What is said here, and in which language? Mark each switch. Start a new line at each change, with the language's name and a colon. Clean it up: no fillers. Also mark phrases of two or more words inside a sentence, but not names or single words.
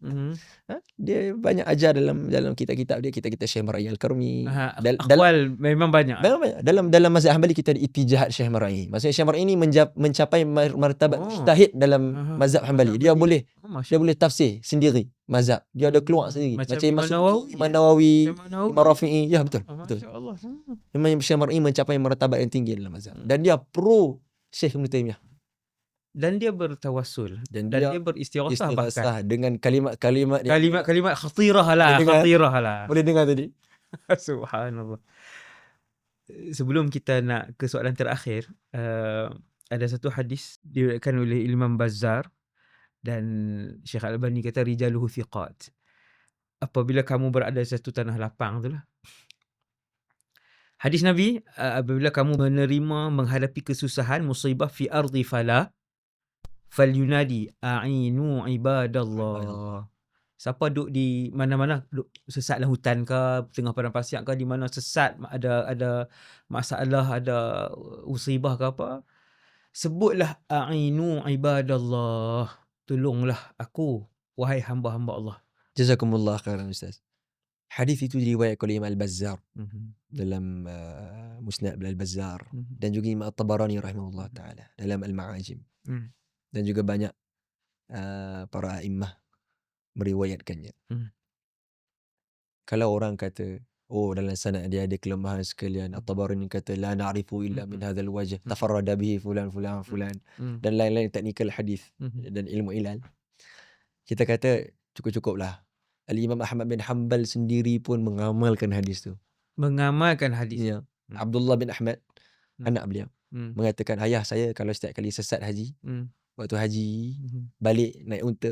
Malay: Dia banyak ajar dalam kitab-kitab dia, kitab-kitab Syekh Mar'i Al-Karmi. Akwal memang banyak. Dalam mazhab Hambali kita ada itijahat Syekh Mar'i. Maksudnya Syekh Mar'i ni mencapai martabat mujtahid dalam mazhab Hambali. Dia boleh tafsir sendiri mazhab. Dia ada keluar sendiri. Macam Imam Nawawi, Imam Rafi'i. Ya betul. Masya-Allah. Memang Syekh Mar'i mencapai martabat yang tinggi dalam mazhab. Dan dia pro Syekh Ibnu Taimiyah. Dan dia bertawassul dan dia beristighasah bahkan dengan kalimat-kalimat khatirah lah. Boleh dengar tadi. Subhanallah. Sebelum kita nak ke soalan terakhir, ada satu hadis diriwayatkan oleh Imam Bazzar dan Syekh Al-Albani kata
Arabic: رجاله ثقات.
Malay: Apabila kamu berada di satu tanah lapang itulah. Hadis Nabi, apabila kamu menghadapi kesusahan, musibah
Arabic: في أرض فليناد أعينوا عباد الله.
Malay: Siapa duduk di mana-mana, duduk sesat dalam hutan ke, tengah padang pasir ke, di mana sesat, ada masalah, ada musibah ke apa, sebutlah
Arabic: أعينوا عباد الله.
Malay: Tolonglah aku, wahai hamba-hamba Allah.
Arabic: جزاكم الله خيرا
Malay: Ustaz. Hadis itu diriwayatkan oleh Imam Al-Bazzar dalam Musnad Al-Bazzar dan juga Imam At-Tabarani
Arabic: رحمه الله تعالى
Malay: dalam Al-Ma'ajim. Dan juga banyak para a'immah meriwayatkannya. Kalau orang kata, dalam sanad dia ada kelemahan sekalian, At-Tabarani kata
Arabic: لا نعرف إلا من هذا الوجه تفرد به فلان
Malay: dan lain-lain teknikal hadis dan ilmu ilal. Kita kata cukup-cukuplah. Al-Imam Ahmad bin Hanbal sendiri pun mengamalkan hadis tu. Mengamalkan hadis. Ya. Abdullah bin Ahmad, anak beliau, mengatakan, ayah saya kalau setiap kali sesat haji, waktu haji, balik naik unta.